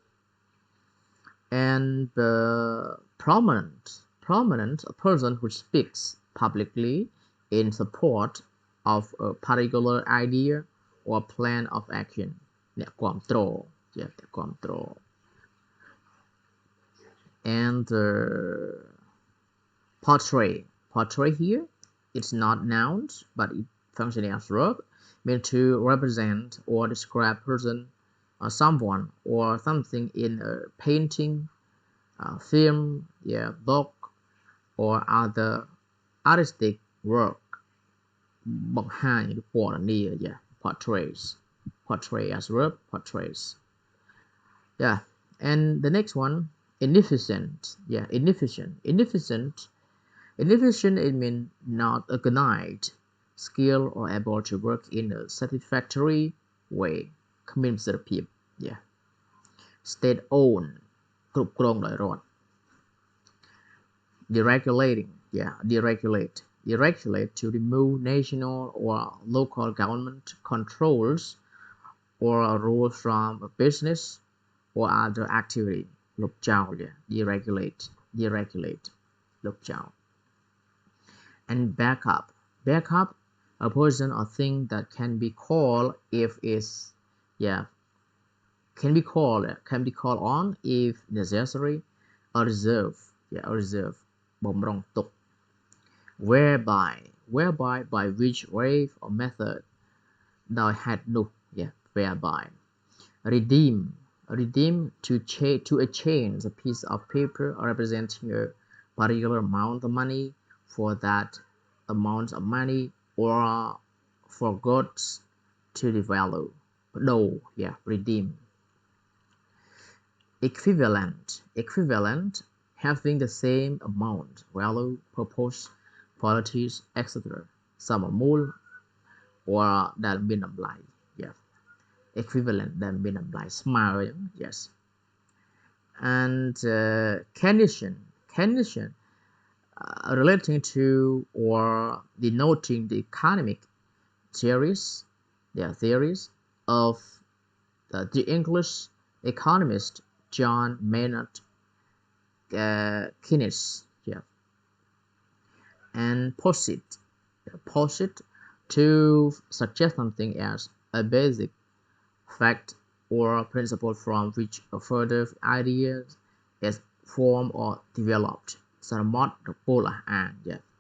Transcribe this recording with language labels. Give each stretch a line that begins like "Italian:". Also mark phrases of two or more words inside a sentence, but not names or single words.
English: and prominent a person who speaks publicly in support of a particular idea or plan of action
Khmer: អ្នកគាំទ្រ
English: yeah
Khmer: អ្នកគាំទ្រ
English: and portray here it's not nouns but it functions as verb meant to represent or describe person or someone or something in a painting film yeah book or other artistic work
Khmer: បង្ហាញឬពណ៌នា
English: yeah portray as verb portrays yeah and the next one inefficient yeah inefficient it means not organized skilled or able to work in a satisfactory way
Khmer: គ្មានប្រសិទ្ធភាព
English: yeah state owned
Khmer: គ្រប់គ្រងដោយរដ្ឋ
English: deregulating yeah deregulate to remove national or local government controls or rules from a business or other activity
Khmer: លុបចោល
English: yeah deregulate
Khmer: លុបចោល
English: and backup a person or thing that can be called if is yeah can be called on if necessary a reserve yeah a reserve
Khmer: បម្រុងទុក
English: whereby by which way or method
Khmer: ដោយហេតុនោះ
English: yeah whereby redeem to exchange a piece of paper representing a particular amount of money for that amount of money or for goods to the value ប្ដូរ yeah redeem equivalent having the same amount value purpose qualities etc សមមូល or
Khmer: ដែលមានតម្លៃ
English: yeah equivalent
Khmer: ដែលមានតម្លៃស្មើ
English: yes and Keynesian relating to or denoting the economic theories of the English economist John Maynard Keynes yeah and posit to suggest something as a basic fact or principle from which a further idea is formed or developed
Khmer: សរមត់រពោលអះអាង
English: yeah